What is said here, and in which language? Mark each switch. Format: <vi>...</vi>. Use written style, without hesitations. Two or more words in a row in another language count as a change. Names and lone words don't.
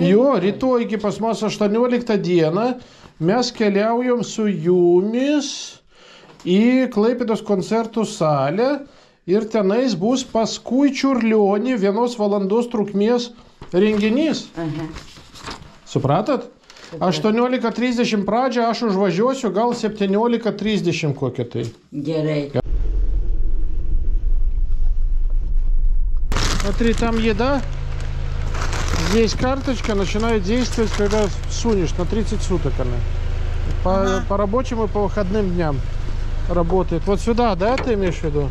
<lt>Jo, rytoj iki pas mus 18 dieną mes keliaujam su jumis į Klaipėdos koncertų salę ir tenais bus paskui Čiurlionį 1 valandos trukmės renginys. Supratot? 18:30 pradžią, aš užvažiuosiu, gal 17:30 kokią tai. Gerai.</lt> <ru>Смотри, там еда. Здесь карточка начинает действовать, когда сунешь, на 30 суток она. По рабочим и по выходным дням работает. Вот сюда, да, ты имеешь в виду?</ru>